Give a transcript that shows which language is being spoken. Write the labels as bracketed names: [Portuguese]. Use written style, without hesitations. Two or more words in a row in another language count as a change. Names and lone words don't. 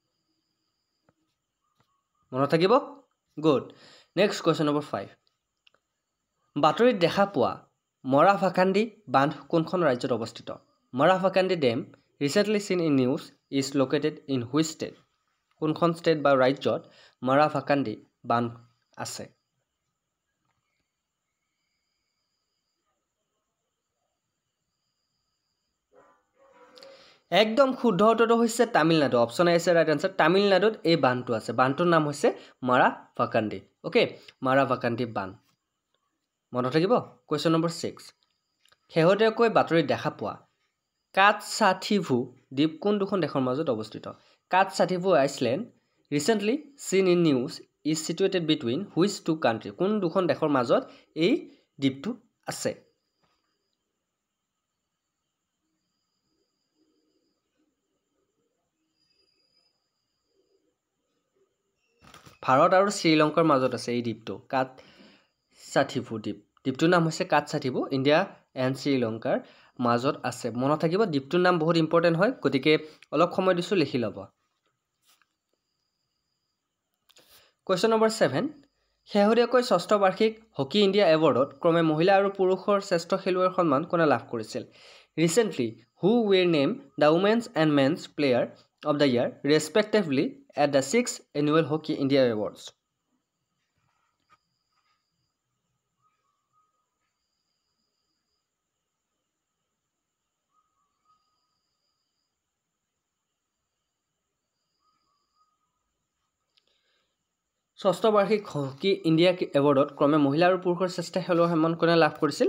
[Assamese] মনত থাকিব [English] Good next question number 5 [Assamese] বাতৰিত দেখা পোৱা মৰাভাকান্দি বান্ধ কোনখন ৰাজ্যত অৱস্থিত মৰাভাকান্দি [English] dam recently seen in news is located in which state [Assamese] কোনখন ষ্টেট বা ৰাজ্যত মৰাভাকান্দি বান্ধ আছে একদম শুদ্ধ উত্তৰটো হৈছে তামিলনাডু [English] option A is right answer [Assamese] তামিলনাডুত এই বান্ধটো আছে বান্ধটোৰ নাম হৈছে মৰাভাকান্দি ওকে মৰাভাকান্দি বান্ধ মনত থাকিব [English] question number 6 [Assamese] শেহতীয়াকৈ বাতৰিত দেখা পোৱা কাটছাথিভু দ্বীপ কোন দুখন দেশৰ মাজত অৱস্থিত কাটছাথিভু [English] island recently seen in news is situated between which two country [Assamese] কোন দুখন দেশৰ মাজত এই দ্বীপটো আছে ভাৰত আৰু শ্ৰীলংকাৰ মাজত আছে এই দ্বীপটো কাটছাথিভু দ্বীপটোৰ নাম হৈছে কাটছাথিভু ইণ্ডিয়া এণ্ড শ্ৰীলংকাৰ মাজত আছে মনত থাকিব দ্বীপটোৰ নাম বহুত ইম্পৰ্টেণ্ট হয় গতিকে অলপ সময় দিছো লিখি ল'ব [English] Question number 7. [Assamese] শেহতীয়াকৈ ষষ্ঠ বাৰ্ষিক হকি ইণ্ডিয়া এৱাৰ্ডত ক্ৰমে মহিলা আৰু পুৰুষৰ শ্ৰেষ্ঠ খেলুৱৈৰ সন্মান কোনে লাভ কৰিছিল? [English] Recently, who were named the Women's and Men's Player of the Year respectively at the 6th Annual Hockey India Awards? [Assamese] ষষ্ঠ বাৰ্ষিক হকি ইণ্ডিয়া এৱাৰ্ডত ক্ৰমে মহিলা আৰু পুৰুষৰ শ্ৰেষ্ঠ খেলুৱৈৰ সন্মান কোনে লাভ কৰিছিল?